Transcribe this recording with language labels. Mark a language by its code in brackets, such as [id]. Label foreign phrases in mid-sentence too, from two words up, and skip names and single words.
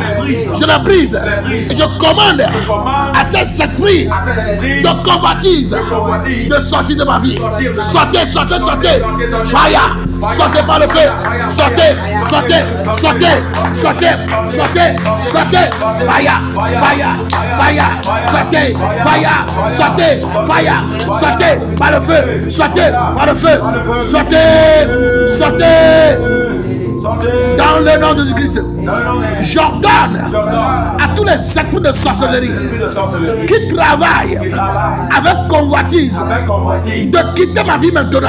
[fr] Je les brise. Et je commande à ces esprits de convoitise de sortir de ma vie. Sortez, sortez, sortez. Fire. Sortez par le feu. Sortez, sortez, sortez, sortez, sortez, sortez. [en] Fire. Fire, fire, sortez, fire, sortez, fire, [fr] sortez par le feu, sortez par le feu, sortez, sortez. Dans le nom de Jésus-Christ. j'ordonne à tous les esprits de sorcellerie qui travaillent avec convoitise de quitter ma vie maintenant.